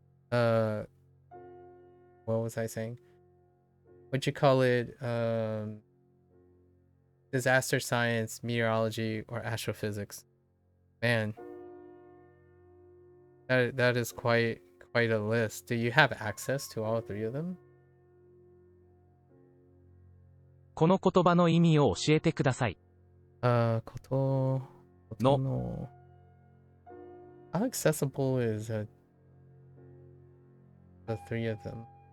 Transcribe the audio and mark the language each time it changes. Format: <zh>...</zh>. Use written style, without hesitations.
<en>What was I saying? What you call it? Disaster science, meteorology, or astrophysics. Man, that is quite a list. Do you have access to all three of them?</en> <ja>この言葉の意味を教えてください。ことの</ja> <en>の How accessible is the three of them?</en>